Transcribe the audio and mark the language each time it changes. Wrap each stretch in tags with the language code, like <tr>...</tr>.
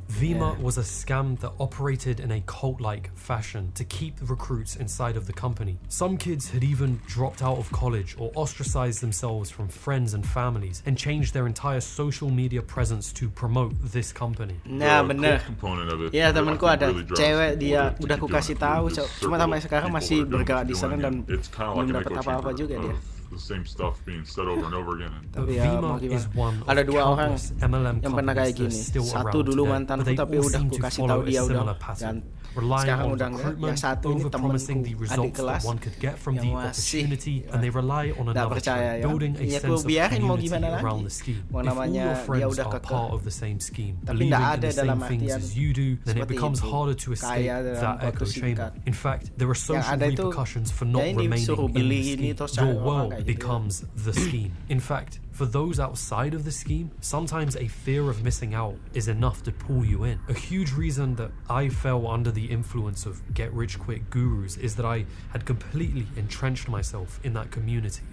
<en>Vima was a scam that operated in a cult-like fashion to keep recruits inside of the company. Some kids had even dropped out of college or ostracized themselves from friends and families and changed their entire social media presence to promote this company.</en> <id>Nah, bener. Ya, temanku ada cewek, dia udah aku kasih tahu, cuma sampai sekarang masih bergerak di sana dan belum dapat apa-apa juga dia. The same stuff being said over and over again. Tapi ya mau gimana? Ada dua orang yang pernah kayak gini. Satu dulu mantanku tapi udah aku kasih tahu dia udah dan sekarang udah enggak. Yang satu ini temanku adik kelas yang masih nggak percaya ya. Ya aku biarin mau gimana lagi. Mau namanya dia udah kekeh. Tapi nggak ada dalam artian seperti itu. Kaya dalam waktu singkat.</id> <en>In fact, there are social repercussions for not remaining in the scheme. Your world becomes the scheme. In fact, for those outside of the scheme, sometimes a fear of missing out is enough to pull you in. A huge reason that I fell under the influence of get-rich-quick gurus is that I had completely entrenched myself in that community.</en>